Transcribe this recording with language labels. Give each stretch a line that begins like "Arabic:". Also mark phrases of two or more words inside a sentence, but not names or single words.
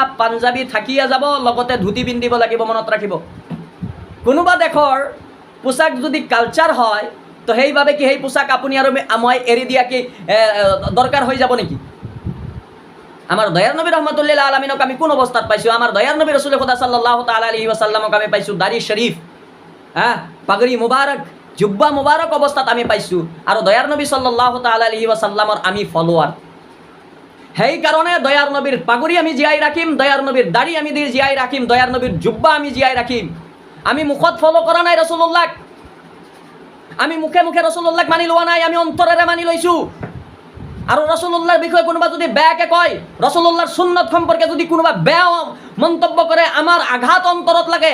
Assamese: পাঞ্জাবী থাকিয়ে যাব, লগতে ধুতি পিন্ধিব লাগিব। মনত ৰাখিব, কোনোবা দেশৰ পোচাক যদি কালচাৰ হয়, তো সেইভাৱে কি সেই পোচাক আপুনি আৰু মই এৰি দিয়া কি দৰকাৰ হৈ যাব নেকি? আমাৰ দয়াৰ নবী
Arabic: رحمة للعالمين
Assamese: আমি কোন অৱস্থাত পাইছোঁ? আমাৰ দয়াৰ নবী ৰসুল খুদা
Arabic: صلى الله تعالى عليه وسلم
Assamese: আমি পাইছোঁ দাড়ি শৰীফ, পাগড়ি মুবাৰক, জুব্বা মুবাৰক অৱস্থাত আমি পাইছোঁ। আৰু দয়াৰ নবী
Arabic: صلى الله تعالى عليه وسلم
Assamese: আমি ফলোৱাৰ। সেইকাৰণে দয়াৰ নবীৰ পাগড়ি আমি জীয়াই ৰাখিম, দয়াৰ নবীৰ দাড়ি আমি জীয়াই ৰাখিম, দয়াৰ নবীৰ জুব্বা আমি জীয়াই ৰাখিম। আমি মুখত ফলো কৰা নাই ৰসুল্লাহক, আমি মুখে মুখে ৰসুল্লাহক মানি লোৱা নাই, আমি অন্তৰেৰে মানি লৈছোঁ। আৰু ৰসুল্লাহৰ বিষয়ে কোনোবা যদি বেয়াকে কয়, ৰসুল্লাহৰ সুন্নত সম্পৰ্কে যদি কোনোবা বেয়া মন্তব্য কৰে, আমাৰ আঘাত অন্তৰত লাগে।